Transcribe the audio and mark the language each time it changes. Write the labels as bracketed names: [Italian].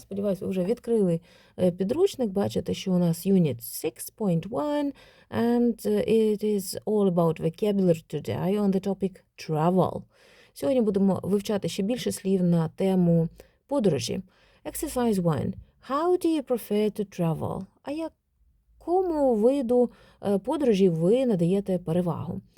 [Ukrainian] Та, сподіваюсь, ви вже відкрили підручник. Бачите, що у нас [English] Unit 6.1 and it is all about vocabulary today on the topic travel. [Ukrainian] Сьогодні будемо вивчати ще більше слів на тему подорожі. [English] Exercise 1. How do you prefer to travel? [Ukrainian] А якому виду подорожі ви надаєте перевагу?